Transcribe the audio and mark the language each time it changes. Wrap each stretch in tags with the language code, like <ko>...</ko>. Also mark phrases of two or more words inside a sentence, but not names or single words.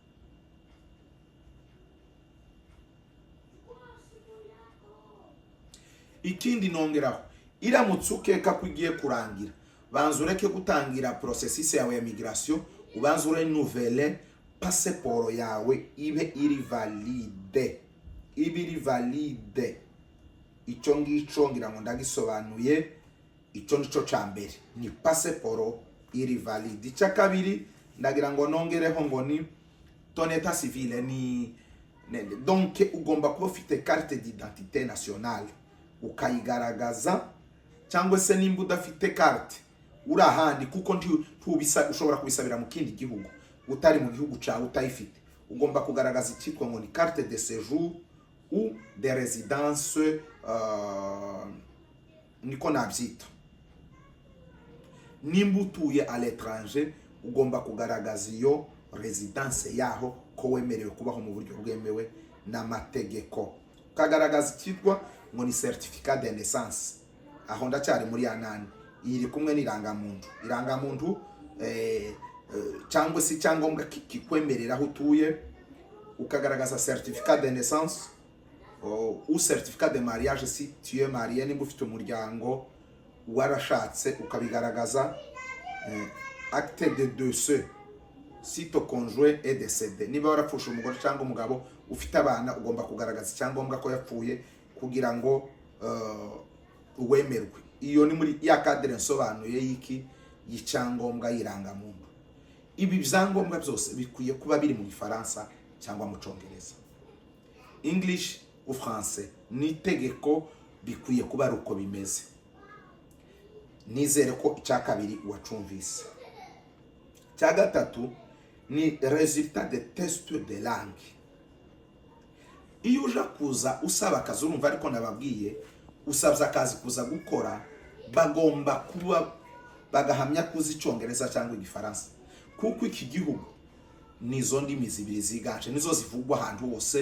<rw>Ikindi nongeraho, iramutse ukeka ko igiye kurangira, banza ureke gutangira processus yawe ya migration, ubanza</rw> <fr>renouveler passeport</fr> <rw>yawe ibe iri valide. Iri valide. Ico ngico ngira ngo ndagisobanuye. Ico nico cyambere ni passeport iri valide. Icya kabiri ndagira ngo nongereho ngo ni</rw> <fr>ton état civil</fr> <rw>ni donc ugomba kuba ufite</rw> <fr>carte d'identité nationale</fr> <rw>ukayigaragaza, cyangwa se nimba udafite carte urahandi kuko ntubisa ushobora kubisabira mu kindi gihugu utari mu gihugu cyawe utayifite. Ugomba kugaragaza icyitwa ngo ni</rw> <fr>carte de séjour ou de résidence,</fr> <rw>niko nabyita. Nimba utuye</rw> <fr>à l'étranger</fr> <rw>ugomba kugaragaza iyo residence yaho ko wemerewe kubaho mu buryo bwemewe n'amategeko. Ukagaragaza icyitwa ngo ni</rw> <fr>certificat de naissance.</fr> <rw>Aho ndacyari muri yanani iri kumwe n'irangamuntu. Irangamuntu cyangwa se cyangombwa kikwemerera aho utuye.</rw> <fr>Ukagaragaza certificat de naissance ou certificat de mariage si tu es marié,</fr> <rw>nimba ufite umuryango warashatse ukabigaragaza.</rw> <fr>Acte de décès si ton conjoint est décédé,</fr> <rw>niba warapfusha umugore cyangwa umugabo ufite abana ugomba kugaragaza icyangombwa ko yapfuye kugira ngo uwemerwe. Iyo ni muri ya cadre nsobanuye y'iki y'icyangombwa y'irangamuntu. Ibi byangombwa byose bikwiye kuba biri mu Gifaransa cyangwa mu Cyongereza.</rw> <fr>English ou français</fr> <rw>ni itegeko bikwiye kuba ari uko bimeze. Nizere ko icya kabiri wacumvise. Cya gatatu ni</rw> <fr>résultat de test de langue.</fr> <rw>Iyo uja kuza usaba akazi, urumva ariko nababwiye usabza akazi kuza gukora, bagomba kuba bagahamya kuzi Icyongereza cyangwa Igifaransa, kuko iki gihugu nizo ndimi zibiri ziganje nizo zivugwa ahantu hose.</rw>